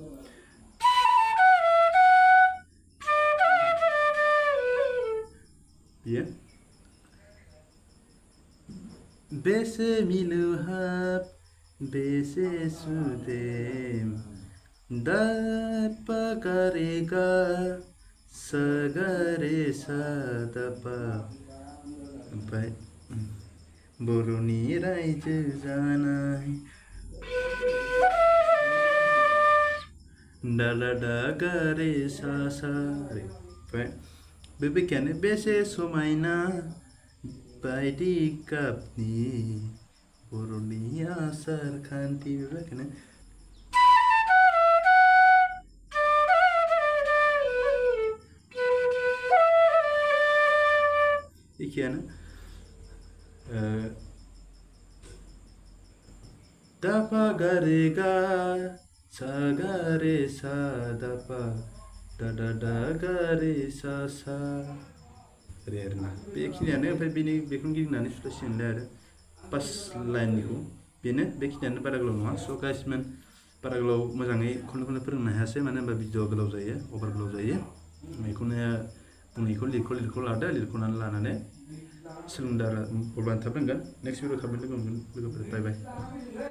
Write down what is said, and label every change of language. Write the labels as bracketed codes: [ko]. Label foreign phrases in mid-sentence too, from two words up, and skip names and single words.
[brx] बियो बेसे मिलौहाब बेसे सुदेम दा पा गा रे गा सा गा रे सा दा पा ओमफ्राय बर'नि रायजो जानाय दा दा दा गा रे सा सा रे ओमफ्राय बे बेखेयानो बेसे समायना बायदि गाबनि बर'नि आसार खान्थि बेबायदिनो एखेयानो दा पा गा रे गा सा गा रे सा दा पा दा दा दा गा रे सा सा ओरै आरोना बेखिनियानो ओमफ्राय बेखौनो गिदिंनानै सुथासिगोनलाय आरो पास लाइननिखौ बेनो बेखिनियानो बारा गोलाव नङा स' गाइसमोन बारा गोलाव मोजाङै खनले फोरोंनो हायासै मानो होनबा भिडिअआ गोलाव जायो अभार गोलाव जायो बेखौनो बुंनायखौ लिरख'नानै लानानै सोलोंदो आरो अब्लानो थाब रोंगोन [en] next video [brx] थाबैनो लोगो मोनगोन लोगोफोर [en] bye bye